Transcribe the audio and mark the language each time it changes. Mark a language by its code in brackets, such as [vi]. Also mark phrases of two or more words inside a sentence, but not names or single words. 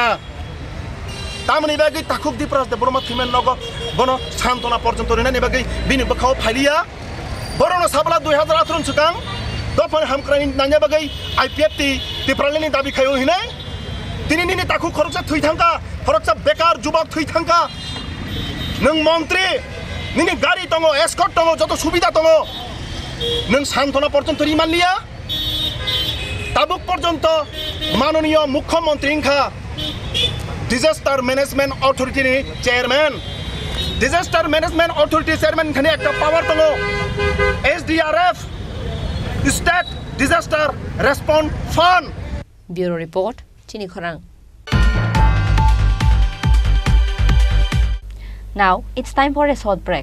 [trp] तामनि बागै ताकुक दिबराज देब्रमा थैमानि नग बन सान्तना पर्यन्त रिनानि बागै बिनि बखाव फालिया बरन साबला 2018 सुकां दफन हामक्रानि नान्या बागै IPF त्रिपुरानि दाबि खायो हिनै दिनैनि ताकु खरकसा थैथांका खरकसा [hi] बेकार युवक [trp] थैथांका नों मन्त्री निनि गाड़ी दङ एस्कर्ट दङ जत सुबिदा दङ नों सान्तना पर्यन्त रिमानलिया ताबुक पर्यन्त [hi] माननीय मुख्यमन्त्री [trp] इंखा [en] disaster management authority chairman disaster management authority chairman [trp] खानि [en] a power [trp] दङ [en] SDRF state disaster response fund bureau report [trp] चिनी खरांग [en] Now it's time for a short break.